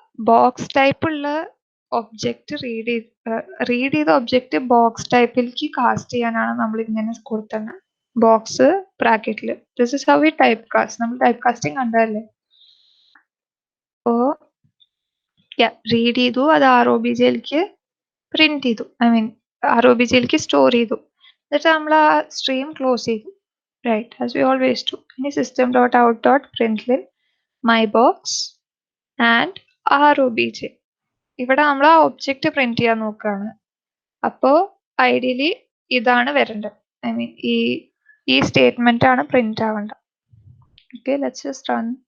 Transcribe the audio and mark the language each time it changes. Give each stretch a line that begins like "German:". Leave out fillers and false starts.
Malayalam: Box type ഉള്ള object read ചെയ്ത object box ടൈപ്പിലേക്ക് cast ചെയ്യാനാണ് നമ്മൾ ഇങ്ങനെ കൊടുത്തത്, ബോക്സ് ബ്രാക്കറ്റിൽ.
English: This is how we type cast.
Malayalam: നമ്മൾ ടൈപ്പ് കാസ്റ്റിംഗ് കണ്ടതല്ലേ. ഓ റീഡ് ചെയ്തു, അത് ROBJയിലേക്ക് പ്രിന്റ് ചെയ്തു, ഐ മീൻ ROBJയിലേക്ക് സ്റ്റോർ ചെയ്തു. എന്നിട്ട് നമ്മൾ ആ സ്ട്രീം ക്ലോസ് ചെയ്തു.
English: Right, as we always do.
Malayalam: ഇനി system.out.println mybox ആൻഡ് ROBJ. ഇവിടെ നമ്മൾ ആ ഒബ്ജക്റ്റ് പ്രിന്റ് ചെയ്യാൻ നോക്കുകയാണ്. അപ്പോ ഐഡിയലി ഇതാണ് വരേണ്ടത്. ഐ മീൻ ഈ സ്റ്റേറ്റ്മെന്റ് ആണ് print ആവേണ്ടത്. Okay,
English: Let's just run.